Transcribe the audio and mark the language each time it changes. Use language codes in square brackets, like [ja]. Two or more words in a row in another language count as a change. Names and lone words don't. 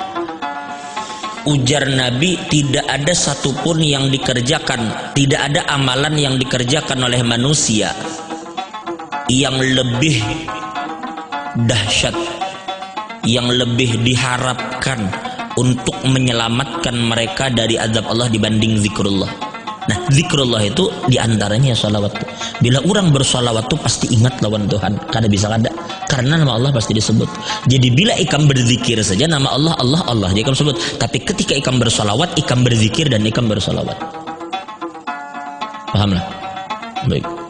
[bjn] Ujar Nabi, [id] tidak ada satupun yang dikerjakan, tidak ada amalan yang dikerjakan oleh manusia yang lebih dahsyat, yang lebih diharapkan untuk menyelamatkan mereka dari azab Allah dibanding zikrullah. [bjn] Nah, zikrullah itu diantaranya salawat. Bila orang bersalawat itu pasti ingat lawan Tuhan, kada bisa kada, karena nama Allah pasti disebut. Jadi bila ikam berzikir saja nama Allah Allah Allah dia ikam sebut, tapi ketika ikam bersalawat, ikam berzikir dan ikam bersalawat. Pahamlah? Baik.